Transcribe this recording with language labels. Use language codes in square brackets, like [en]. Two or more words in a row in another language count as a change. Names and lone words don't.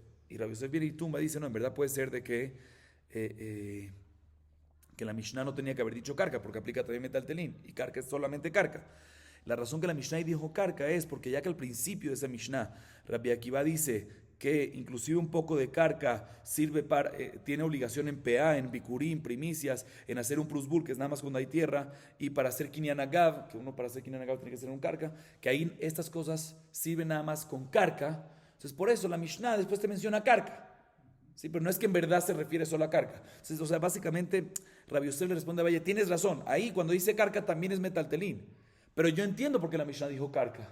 [es] Y Rabbi Yosef viene y tumba y dice, no, en verdad puede ser de que la Mishnah no tenía que haber dicho carca, porque aplica también metaltelín, y carca es solamente carca. La razón que la Mishnah dijo carca es porque ya que al principio de esa Mishnah, Rabbi Akiva dice que inclusive un poco de carca sirve para, tiene obligación en PA, en bikurim, primicias, en hacer un prusbul, que es nada más cuando hay tierra, y para hacer [he] קנין אגב, [es] que uno para hacer [he] קנין אגב [es] tiene que hacer un carca, que ahí estas cosas sirven nada más con carca. Entonces por eso la Mishnah después te menciona carca. Sí, pero no es que en verdad se refiere solo a carca. Entonces, o sea, básicamente, Rabbi Yosef le responde a Valle, tienes razón, ahí cuando dice carca también es metaltelín. Pero yo entiendo por qué la Mishnah dijo carca.